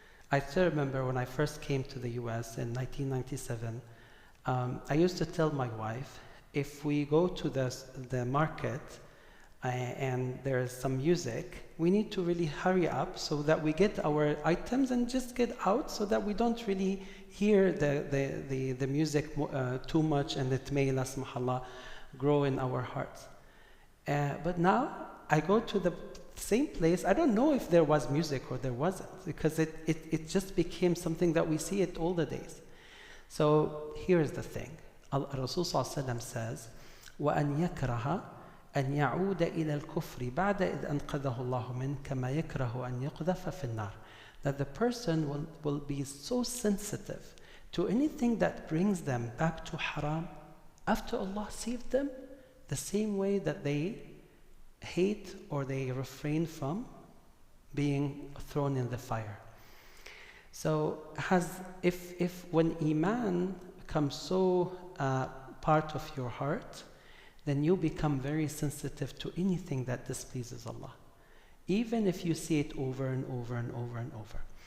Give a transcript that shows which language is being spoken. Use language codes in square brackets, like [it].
[en] I still remember when I first came to the US in 1997, I used to tell my wife, if we go to the market and there's some music, we need to really hurry up so that we get our items and just get out so that we don't really hear the music too much, and it may, [ar] la samhallah, [en] grow in our hearts. But now I go to the same place. I don't know if there was music or there wasn't, because it just became something that we see it all the days. So here's the thing. [ar] Rasul ﷺ says, وَأَنْ يَكْرَهَ أَنْ يَعُودَ إِلَى الْكُفْرِ بَعْدَ إِذْ أَنْقَذَهُ اللَّهُ مِنْ كَمَا يَكْرَهُ أَنْ يُقْذَفَ فِي النَّارِ. [en] That the person will be so sensitive to anything that brings them back to haram after Allah saved them, the same way that they hate or they refrain from being thrown in the fire. So if when Iman becomes so part of your heart, then you become very sensitive to anything that displeases Allah, even if you see it over and over and over and over.